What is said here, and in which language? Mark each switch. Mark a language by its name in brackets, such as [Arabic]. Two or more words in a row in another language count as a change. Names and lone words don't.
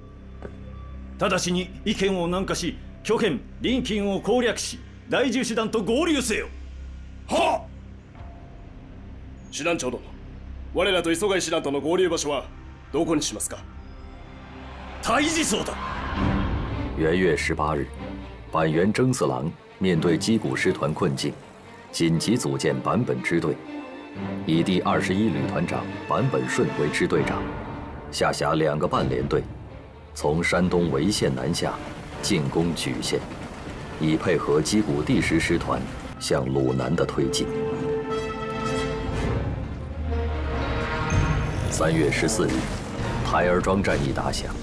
[Japanese] 直ちに意見を南下し、巨辺、臨近を攻略し、第10師団と合流せよ。はっ。師団長殿、我らと磯貝師団との合流場所はどこにしますか？太子所だ。 [Chinese] 元月18日，板垣征四郎面对矶谷师团困境，紧急组建坂本支队，以第21旅团长坂本顺为支队长，下辖2个半联队，从山东潍县南下，进攻莒县，以配合矶谷第10师团向鲁南的推进。3月14日，台儿庄战役打响。